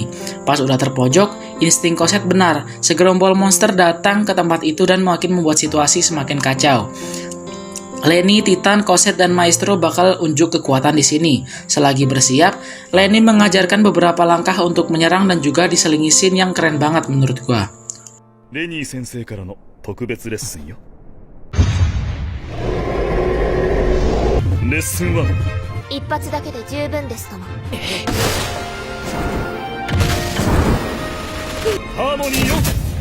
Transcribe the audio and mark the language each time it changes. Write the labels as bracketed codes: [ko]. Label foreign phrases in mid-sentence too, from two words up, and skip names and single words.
[id] Pas udah terpojok, insting Cosette benar. Segerombol monster datang ke tempat itu dan makin membuat situasi semakin kacau. Lenny, Titan, Cosette, dan Maestro bakal unjuk kekuatan di sini. Selagi bersiap, Lenny mengajarkan beberapa langkah untuk menyerang dan juga diselingi scene yang keren banget menurut gua. [ja] レニー先生からの特別レッスンよ。レッスン1。一発だけで十分ですとも。ハーモニーよ、運命ちゃん。